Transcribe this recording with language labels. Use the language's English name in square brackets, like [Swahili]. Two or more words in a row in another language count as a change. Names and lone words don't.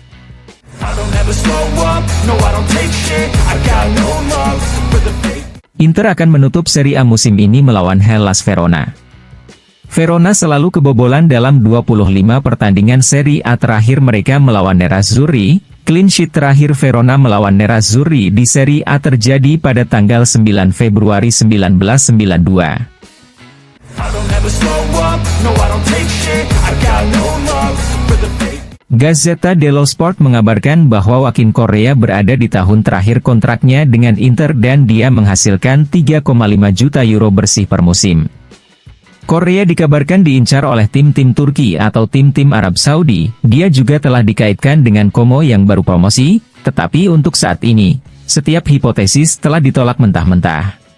[Indonesian] Inter akan menutup Serie A musim ini melawan Hellas Verona. Verona selalu kebobolan dalam 25 pertandingan Serie A terakhir mereka melawan Nerazzurri. [English] Clean sheet [Indonesian] terakhir Verona melawan Nerazzurri di Serie A terjadi pada tanggal 9 Februari 1992. Gazzetta dello Sport mengabarkan bahwa Joaquin Correa berada di tahun terakhir kontraknya dengan Inter dan dia menghasilkan 3,5 juta euro bersih per musim. Correa dikabarkan diincar oleh tim-tim Turki atau tim-tim Arab Saudi. Dia juga telah dikaitkan dengan Como yang baru promosi, tetapi untuk saat ini, setiap hipotesis telah ditolak mentah-mentah.